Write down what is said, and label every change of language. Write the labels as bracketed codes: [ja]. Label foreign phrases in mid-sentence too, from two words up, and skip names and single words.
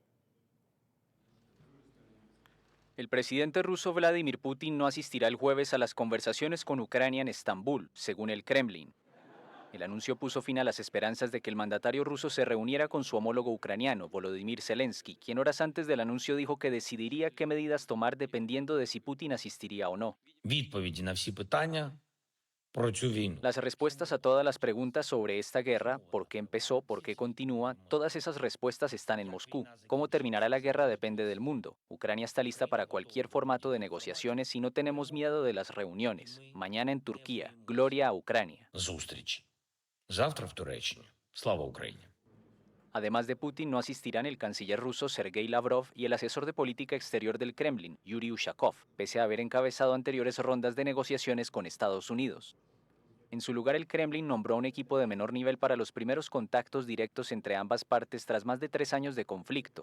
[es] El presidente ruso Vladimir Putin no asistirá el jueves a las conversaciones con Ucrania en Estambul, según el Kremlin. El anuncio puso fin a las esperanzas de que el mandatario ruso se reuniera con su homólogo ucraniano, Volodymyr Zelensky, quien horas antes del anuncio dijo que decidiría qué medidas tomar dependiendo de si Putin asistiría o no. [uk] Відповіді на всі питання про цю війну. [es] Las respuestas a todas las preguntas sobre esta guerra, por qué empezó, por qué continúa, todas esas respuestas están en Moscú. Cómo terminará la guerra depende del mundo. Ucrania está lista para cualquier formato de negociaciones y no tenemos miedo de las reuniones. Mañana en Turquía, gloria a Ucrania. [uk] Зустрічі. Завтра в Туреччині. Слава Україні. [es] Además de Putin, no asistirán el canciller ruso Sergei Lavrov y el asesor de política exterior del Kremlin, Yuri Ushakov, pese a haber encabezado anteriores rondas de negociaciones con Estados Unidos. En su lugar, el Kremlin nombró a un equipo de menor nivel para los primeros contactos directos entre ambas partes tras más de 3 años de conflicto.